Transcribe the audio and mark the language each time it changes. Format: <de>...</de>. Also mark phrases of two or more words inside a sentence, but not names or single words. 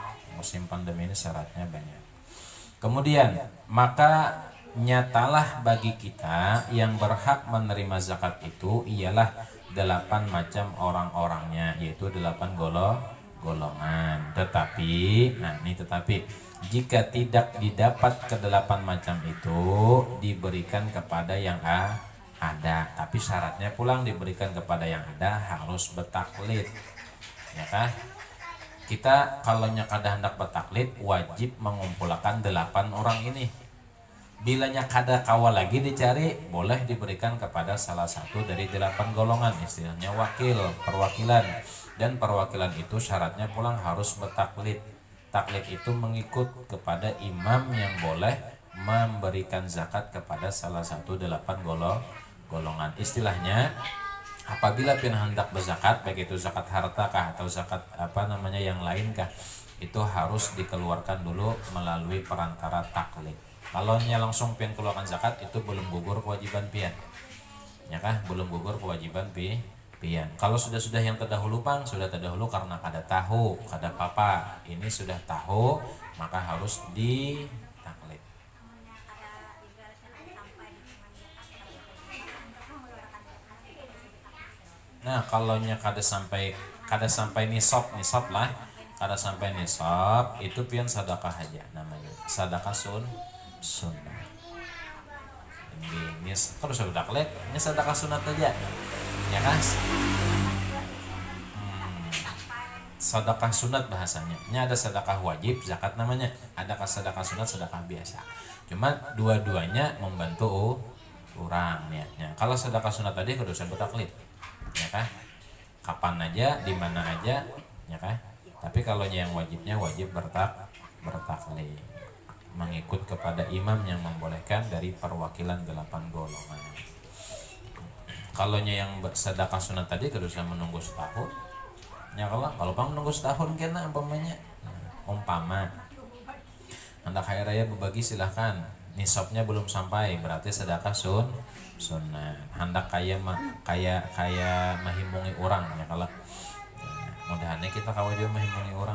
<id>Musim pandemi ini syaratnya banyak. Kemudian, maka nyatalah bagi kita yang berhak menerima zakat itu ialah 8 macam orang-orangnya, yaitu 8 golongan. Tetapi, nah ini tetapi jika tidak didapat kedelapan macam itu, diberikan kepada yang ada. Tapi syaratnya pulang diberikan kepada yang ada harus betaklid, ya kan? Kita kalau kada hendak betaklid wajib mengumpulkan 8 orang ini.</id> <bjn>Bilanya kada kawal lagi dicari,</bjn> <id>boleh diberikan kepada salah satu dari 8 golongan, istilahnya wakil, perwakilan. Dan perwakilan itu syaratnya pulang harus betaklid. Taklid itu mengikut kepada imam yang boleh memberikan zakat kepada salah satu 8 golongan. Istilahnya apabila pin hendak berzakat, baik itu zakat harta kah atau zakat yang lain kah, itu harus dikeluarkan dulu melalui perantara taklid. Kalau langsung pian keluarkan zakat itu belum gugur kewajiban pian, ya kah? Belum gugur kewajiban pian. Kalau sudah yang terdahulu sudah terdahulu karena kada tahu, kada apa, ini sudah tahu maka harus di taklid. Nah, kalau kada sampai nisab lah, kada sampai nisab itu pian sedekah aja namanya. Sedekah sunnah. Ini kalau sudah taklid, ini sedekah sunat aja. Ya kan? Sedekah sunat bahasanya. Ini ada sedekah wajib, zakat namanya. Ada sedekah sunat, sedekah biasa. Cuma dua-duanya membantu orang niatnya. Kalau sedekah sunat tadi kudu usah bertaklid. Ya kan? Kapan aja, di mana aja, ya kan? Tapi kalau yang wajibnya wajib bertaklid. Mengikut kepada imam yang membolehkan dari perwakilan 8 golongan. Kalau yang sedekah sunat tadi kudu usah menunggu setahun. Ya kalau menunggu setahun kena umpama hendak hari raya berbagi silahkan, nisabnya belum sampai berarti sedekah sunnah.</id> <bjn>Hendak kaya mahimungi orang ya kalau mudahannya kita kawin dia mahimungi orang.</bjn>